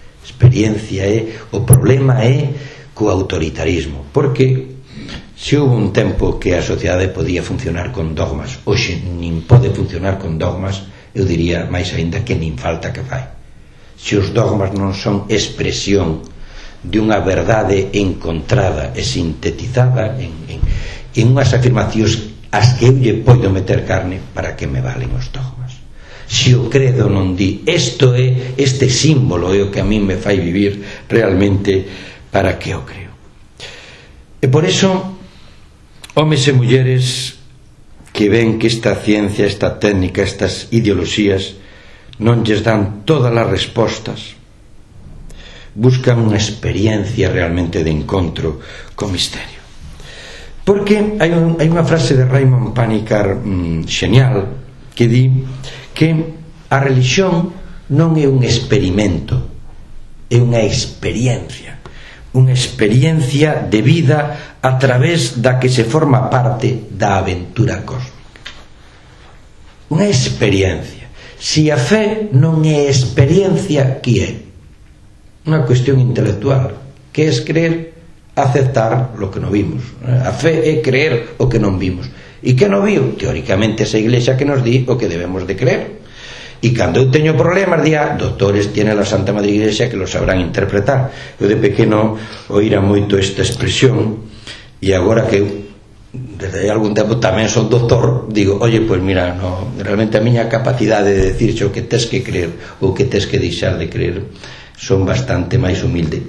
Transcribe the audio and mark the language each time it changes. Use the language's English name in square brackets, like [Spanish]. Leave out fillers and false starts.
[Galician] Experiencia é, o problema é co autoritarismo, porque se houve un tempo que a sociedade podía funcionar con dogmas, hoxe nin pode funcionar con dogmas, eu diría máis aínda que nin falta que fai. Se os dogmas non son expresión de unha verdade encontrada e sintetizada en unhas afirmacións as que eu lle poido meter carne, para que me valen os dogmas? Se o credo non di isto é, este símbolo é o que a min me fai vivir realmente, para que o creo? E por eso, homes e mulleres que ven que esta ciencia, esta técnica, estas ideoloxías non lles dan todas as respostas. Buscan unha experiencia realmente de encontro co misterio. Porque hai unha frase de Raymond Panikkar genial que di que a religión non é un experimento, é unha experiencia. Unha experiencia de vida a través da que se forma parte da aventura cósmica. Unha experiencia. Si a fé non é experiencia, que é? Unha cuestión intelectual. Que é creer? Aceptar lo que non vimos. A fé é creer o que non vimos. E que non viu? Teóricamente, esa iglesia que nos di o que debemos de creer. E cando eu teño problemas, día, [Spanish] doctores, tiene la Santa Madre Iglesia que lo sabrán interpretar. [Galician] Eu de pequeno oíra moito esta expresión, e agora que eu, desde algún tempo tamén son doctor, digo, [Spanish] oye, pues mira, no, [Galician] realmente a miña capacidade de decir o que tes que creer ou que tes que deixar de creer son bastante máis humilde.